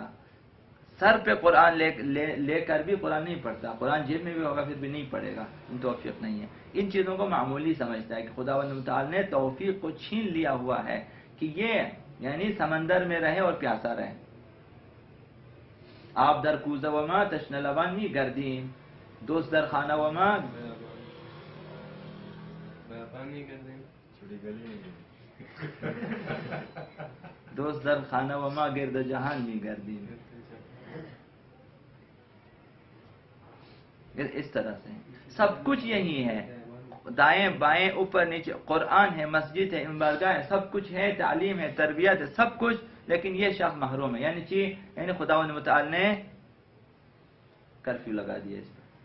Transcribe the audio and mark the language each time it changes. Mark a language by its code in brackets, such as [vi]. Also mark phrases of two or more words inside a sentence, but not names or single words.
[ur] سر پہ قرآن لے کر بھی قرآن نہیں پڑھتا. قرآن جیب میں بھی ہوگا پھر بھی نہیں پڑھے گا. ان توفیق نہیں ہے. ان چیزوں کو معمولی سمجھتا ہے کہ خداوند متعال نے توفیق کو چھین لیا ہوا ہے کہ یہ یعنی سمندر میں رہے اور پیاسا رہے. [fa] آپ در کوزه و ما تشنه لبان می گردیم، دوست در خانه و ما دوست در خانه و ما گرد جہان می گردیم. [ur] اس طرح سے سب کچھ یہی ہے، دائیں بائیں اوپر نیچے، قرآن ہے، مسجد ہے، امبارگاہ ہے، سب کچھ ہے، تعلیم ہے، تربیت ہے، سب کچھ، لیکن یہ شخص محروم ہے. یعنی خداوند متعال نے کرفیو لگا دیا اس پر.